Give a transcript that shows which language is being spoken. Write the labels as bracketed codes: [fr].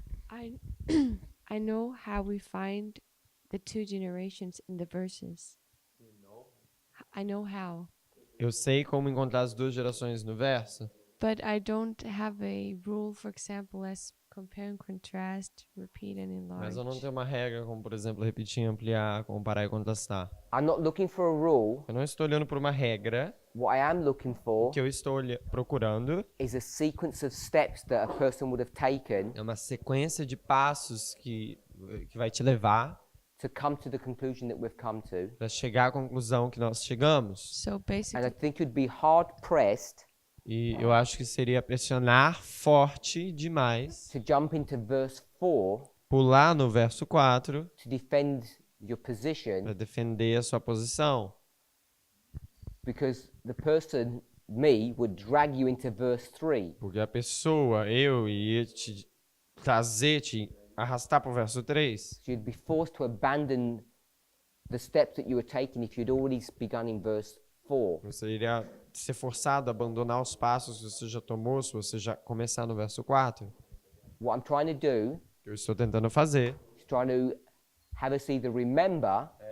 [en] I I know how we find the two generations in the verses. I know how, [pt] Eu sei como encontrar as duas gerações no verso, [en] but I don't have a rule, for example, as compare and contrast, repeat and enlarge. [pt] mas eu não tenho uma regra como, por exemplo, repetir, ampliar, comparar e contrastar. [en] I'm not looking for a rule. [pt] Eu não estou olhando por uma regra. [en] What I am looking for [pt] O que eu estou procurando [en] is a sequence of steps that a person would have taken [pt] é uma sequência de passos que vai te levar [en] to come to the conclusion that we've come to. [pt] para chegar à conclusão que nós chegamos. [en] So And I basically, think you'd be hard pressed [pt] E eu acho que seria pressionar forte demais, [en] to jump into verse 4 [pt] pular no verso 4 [en] to defend your position, [pt] para defender a sua posição. [en] because the person, me, would drag you into verse 3. [pt] Porque a pessoa, eu, ia te trazer, te arrastar para o verso 3. [en] So you'd be forced to abandon the steps that you were taking if you'd already begun in verse 4. [pt] Você iria ser forçado a abandonar os passos que você já tomou se você já começar no verso 4. [en] What I'm trying to do [pt] O que eu estou tentando fazer, [en] is trying to have us either remember,